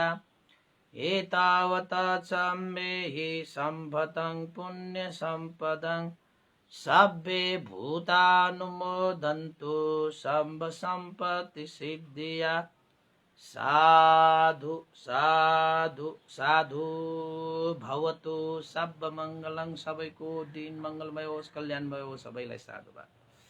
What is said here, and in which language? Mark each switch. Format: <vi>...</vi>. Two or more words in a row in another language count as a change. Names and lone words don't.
<pi>एतावता सम्मेहि सम्पतं पुण्यसम्पदं सब्बे भूतानुमोदन्तु सब्बसम्पत्तिसिद्धिया।</pi> <sa>साधु साधु साधु भवतु। सर्वमङ्गलं।</sa> <ne>सबैको दिन मङ्गलमय होस्, कल्याणमय होस्। सबैलाई साधुवाद।</ne>